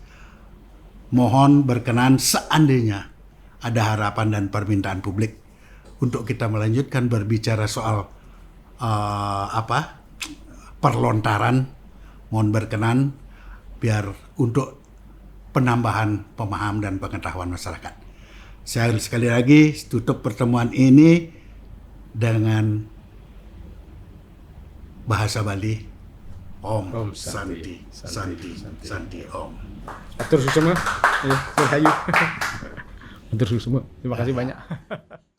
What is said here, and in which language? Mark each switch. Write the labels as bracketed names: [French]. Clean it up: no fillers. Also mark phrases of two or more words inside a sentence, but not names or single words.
[Indonesian] Mohon berkenan seandainya ada harapan dan permintaan publik untuk kita melanjutkan berbicara soal perlontaran, mohon berkenan biar untuk penambahan pemahaman dan pengetahuan masyarakat. Saya sekali lagi tutup pertemuan ini dengan bahasa Bali. [Balinese] Om Santi, Santi, Santi Om. Atur susuma. Ya, Rahayu. Atur susuma. [Indonesian] Terima kasih banyak.